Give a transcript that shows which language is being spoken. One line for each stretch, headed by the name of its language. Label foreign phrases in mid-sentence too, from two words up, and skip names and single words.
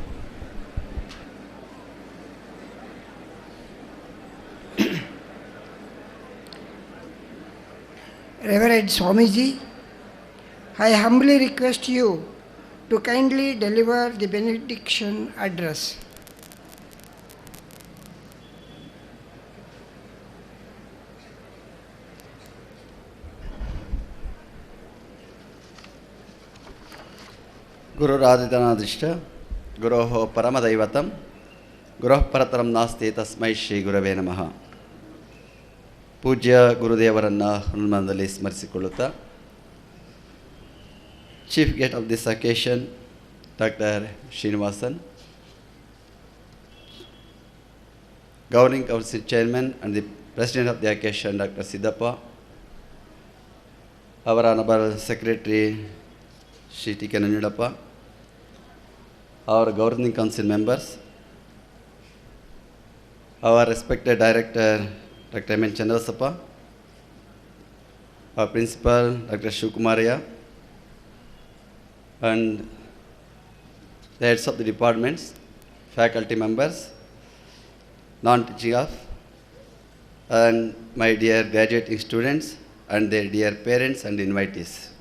English: Reverend Swamiji, I humbly request you to kindly deliver the benediction address.
Sanskrit: गुरुरादितनादिष्ट गुरोः परमदैवतं गुरोः परतरं नास्ति तस्मै ಶ್ರೀ ಗುರವೇ ನಮಃ.
Kannada: ಪೂಜ್ಯ ಗುರುದೇವರನ್ನು ಹನುಮಾನದಲ್ಲಿ ಸ್ಮರಿಸಿಕೊಳ್ಳುತ್ತಾ,
English: Chief Guest of this occasion Doctor Srinivasan, Governing Council Chairman and the President of the occasion Doctor Siddappa, ಅವರ noble secretary Sri T K Nanjundappa, our governing council members, our respected director Dr. M. N. Chandasappa, our principal Dr. Shivkumariya, and the heads of the departments, faculty members, non-teaching staff, and my dear graduating students and their dear parents and invitees.